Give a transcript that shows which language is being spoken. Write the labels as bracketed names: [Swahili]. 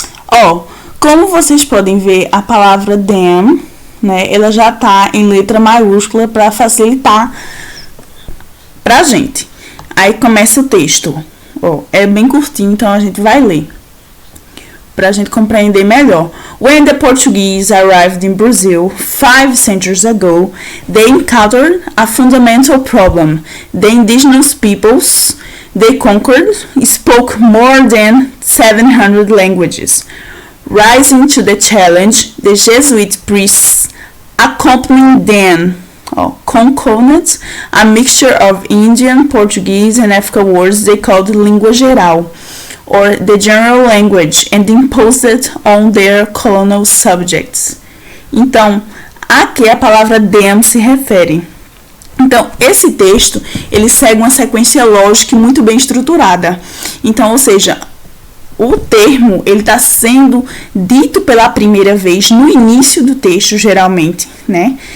[Portuguese] Ó, como vocês podem ver, a palavra them, né, ela já tá em letra maiúscula para facilitar pra gente. Aí começa o texto. Ó, é bem curtinho, então a gente vai ler pra gente compreender melhor. [English] When the Portuguese arrived in Brazil 5 centuries ago, they encountered a fundamental problem. The indigenous peoples they conquered spoke more than 700 languages. Rising to the challenge, the Jesuit priests accompanying them concocted a mixture of Indian, Portuguese, and African words they called língua geral, or the general language, and imposed it on their colonial subjects. [Portuguese] Então, a que a palavra them se refere? Então, esse texto, ele segue uma sequência lógica muito bem estruturada. Então, ou seja, o termo, ele está sendo dito pela primeira vez no início do texto, geralmente, né?